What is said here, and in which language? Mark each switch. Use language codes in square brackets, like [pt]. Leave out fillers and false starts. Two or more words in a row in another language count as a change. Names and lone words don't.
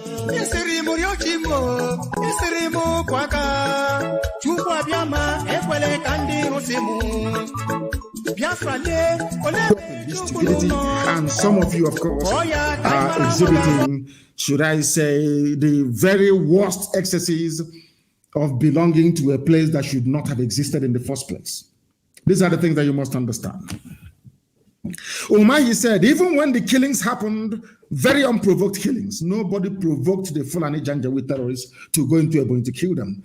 [en] Isirimu Yochimo, Isirimu Kwaka, Chukwa Biama, Equele Kandi Rosimu, Biafra, and some of you, of course, are exhibiting, should I say, the very worst excesses of belonging to a place that should not have existed in the first place. These are the things that you must understand. Umahi said, even when the killings happened, very unprovoked killings, nobody provoked the Fulani Janjaweed terrorists to go into Ebonyi to kill them.